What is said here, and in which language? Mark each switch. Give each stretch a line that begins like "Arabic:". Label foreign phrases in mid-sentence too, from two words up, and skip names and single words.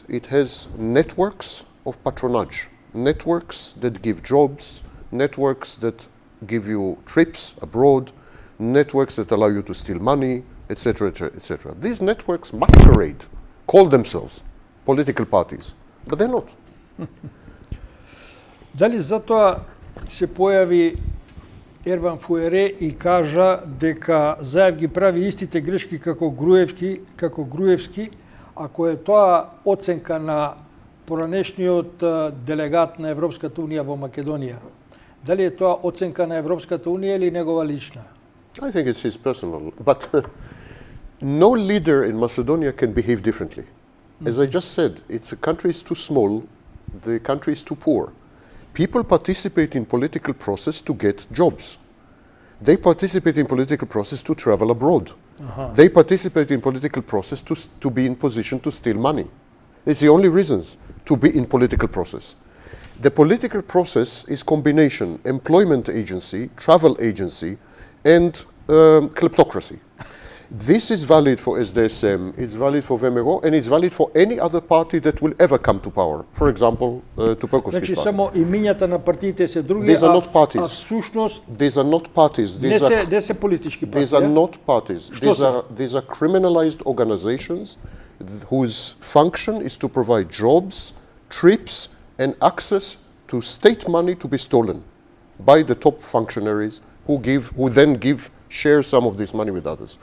English: It has networks of patronage, networks that give jobs, networks that give you trips abroad, networks that allow you to steal money, etc., etc. These networks masquerade, call themselves political parties, but they're not.
Macedonian: Дали затоа се појави Ерван Фуере и кажа дека Заев ги прави истите грешки како Груевски, ако е тоа оценка на поранешниот делегат на Европската унија во Македонија? Дали е тоа оценка на Европската унија или негова лична?
English: I think it's his personal, but no leader in Macedonia can behave differently. As I just said, the country is too small, the country is too poor. People participate in political process to get jobs. They participate in political process to travel abroad. They participate in political process to be in position to steal money. It's the only reasons to be in political process. The political process is combination, employment agency, travel agency, and kleptocracy. This is valid for SDSM, it's valid for ВМРО, and it's valid for any other party that will ever come to power. For example, Tupelkovski's
Macedonian: Значи
English: party.
Macedonian: само имињата на партиите се други,
English: These are not parties.
Macedonian: всушност
English: These are not parties.
Macedonian: не се политички партии.
English: These are not parties.
Macedonian: Што
English: These are criminalized organizations whose function is to provide jobs, trips, and access to state money to be stolen by the top functionaries who then share some of this money with others.